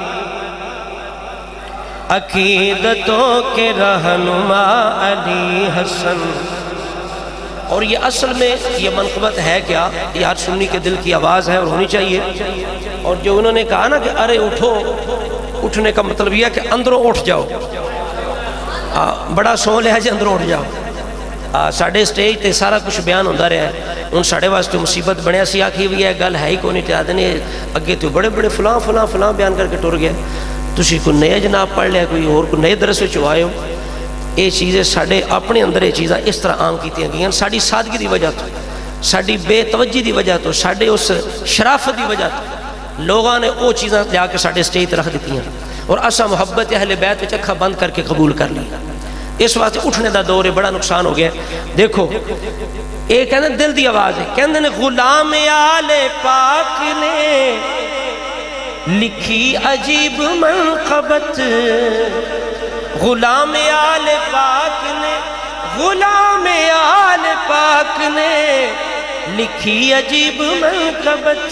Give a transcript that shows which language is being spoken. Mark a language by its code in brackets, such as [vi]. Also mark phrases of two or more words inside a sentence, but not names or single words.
[ur] عقیدتوں کے رہنما علی حسن اور یہ اصل میں یہ منقبت ہے کیا یہ ہر سنی کے دل کی آواز ہے اور ہونی چاہیے اور جو انہوں نے کہا نا کہ ارے اٹھو اٹھنے کا مطلب یہ ہے کہ اندروں اٹھ جاؤ بڑا سو لیا جی اندروں اٹھ جاؤ. [pa] ساڈے سٹیج تے سارا کچھ بیان ہوتا رہا ہے. ہوں ساڈے واسطے مصیبت بنیا سی آخی بھی ہے گل ہے ہی کوئی نہیں تے آدھے نے اگے تو بڑے بڑے فلاں فلاں فلاں بیان کر کے ٹر گیا. تسی کوئی نیا جناب پڑھ لیا کوئی اور کوئی نئے درس وچ آئے ہو. یہ چیزیں ساڈے اپنے اندر یہ چیزاں اس طرح عام کیتیاں گئیں ساڈی سادگی دی وجہ تو, ساڈی بے توجہی دی وجہ تو, ساڈے اس شرافت دی وجہ تو لوگاں نے وہ چیزاں لیا کے ساڈے سٹیج تے رکھ دیتی ہیں اور اساں محبت اہل بیت وچ اکھاں بند کر کے قبول کر لی. اس واسطے اٹھنے دا دور ہے, بڑا نقصان ہو گیا. دیکھو یہ کہندے دل دی آواز ہے, کہندے نے غلام آل پاک نے لکھی عجیب منقبت. غلام آل پاک نے, غلام آل پاک نے لکھی عجیب منقبت.